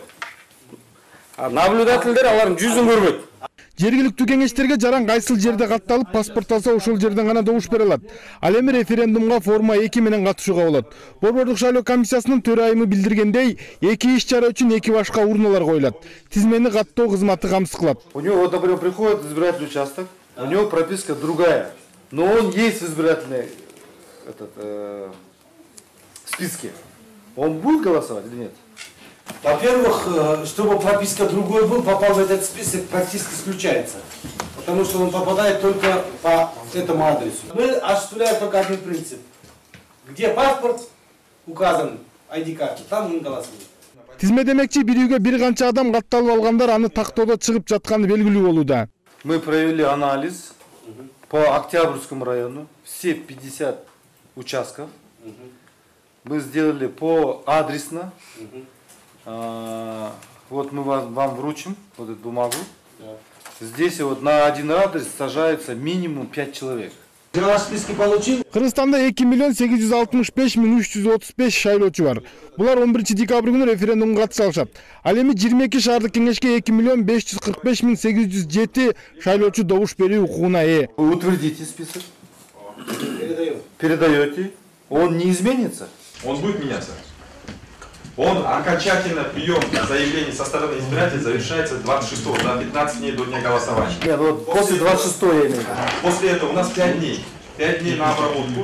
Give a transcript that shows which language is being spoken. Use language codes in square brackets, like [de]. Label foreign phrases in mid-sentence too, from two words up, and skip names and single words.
[ky] Наблюдательдер алардын жүзүн көрбөйт. Жергиликтүү кеңештерге жаран кайсыл жерде катталып паспорт алса ошол жерден гана добуш бере алат. Ал эми референдумга форма 2 менен катышууга болот. Борбордук шайлоо комиссиясынын төрайымы билдиргендей, 2 иш-чара үчүн 2 башка урналар коюлат. Тизмени каттоо кызматы камсыз кылат. [ru] У него, вот, например, приходит в избирательный участок, у него прописка другая, но он есть в избирательной списке. Он будет голосовать или нет? Во-первых, чтобы прописка другой был, попал в этот список, практически исключается. Потому что он попадает только по этому адресу. Мы осуществляем только один принцип. Где паспорт указан, ID-карта, там он голосует. [ky] Тизме демекчи бир үйгө бир канча адам катталып алгандар аны тактоодо чыгып жатканы белгилүү болууда. [ru] Мы провели анализ по Октябрьскому району, все 50 участков. Мы сделали по адресно. Вот мы вам вручим вот эту бумагу. Здесь вот на один адрес сажается минимум 5 человек. [ky] Кыргызстанда 2 миллион 865 миң 335 шайлоочу бар. Булар 11 декабрь күнү референдумга катыша алышат. Ал эми 22 шаардык кеңешке 2 миллион 545 миң 807 шайлоочу добуш берүү укугуна ээ. [ru] Утвердите список. Передаете. Он не изменится. Он будет меняться. Он окончательно прием заявлений со стороны избирателей завершается 26-го, за 15 дней до дня голосования. Нет, вот после 26-го я имею в виду. После этого у нас 5 дней. 5 дней на обработку.